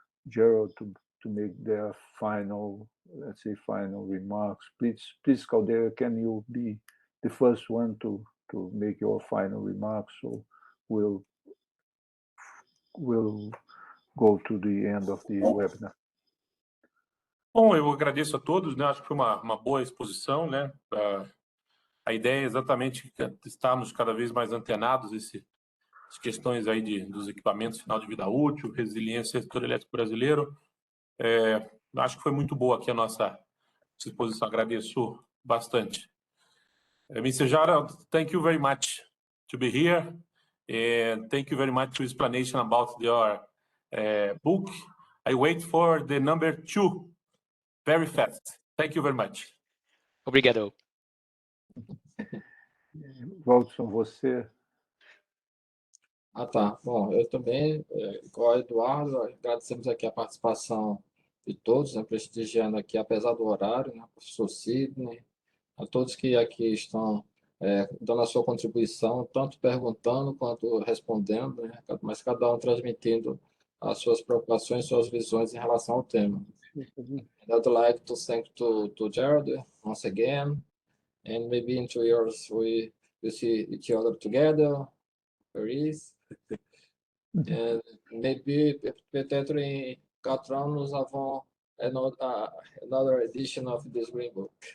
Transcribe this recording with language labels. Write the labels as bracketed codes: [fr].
[en] Gérald to make their final, let's say, final remarks. Please, Caldeira, can you be the first one to make your final remarks? So we'll go to the end of the webinar. [pt] Bom, eu agradeço a todos, né? Acho que foi uma boa exposição, né? A ideia é exatamente estarmos cada vez mais antenados as questões aí dos equipamentos final de vida útil, resiliência do setor elétrico brasileiro. Acho que foi muito boa aqui a nossa exposição, agradeço bastante. [en] Mr. Gérald, thank you very much to be here, and thank you very much for explanation about your book. I wait for the number 2 very fast. Thank you very much. [pt] Obrigado. Valdson, você? Tá. Bom, eu também, igual ao Eduardo, agradecemos aqui a participação de todos, né, prestigiando aqui, apesar do horário, né, professor Sidney, a todos que aqui estão dando a sua contribuição, tanto perguntando quanto respondendo, né? Mas cada um transmitindo as suas preocupações, suas visões em relação ao tema. [en] I'd like to thank to Gérald once again, and maybe in 2 years we will see each other together, Paris, and maybe [fr] peut-être em 4 ans nous avons [en] another edition of this Green Book.